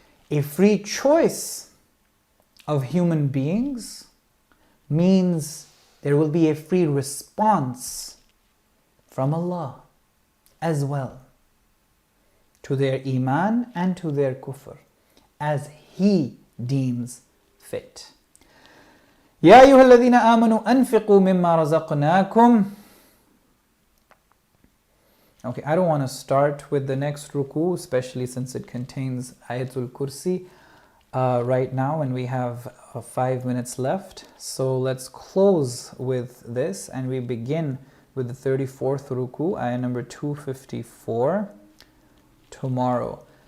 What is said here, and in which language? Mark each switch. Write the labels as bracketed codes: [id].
[en] A free choice of human beings means there will be a free response from Allah as well to their iman and to their kufr as He deems fit. [ar] يا أيها الذين آمنوا أنفقوا مما رزقناكم. [en] Okay, I don't want to start with the next ruku, especially since it contains Ayatul Kursi right now and we have 5 minutes left. So let's close with this and we begin with the 34th ruku, ayah number 254 tomorrow.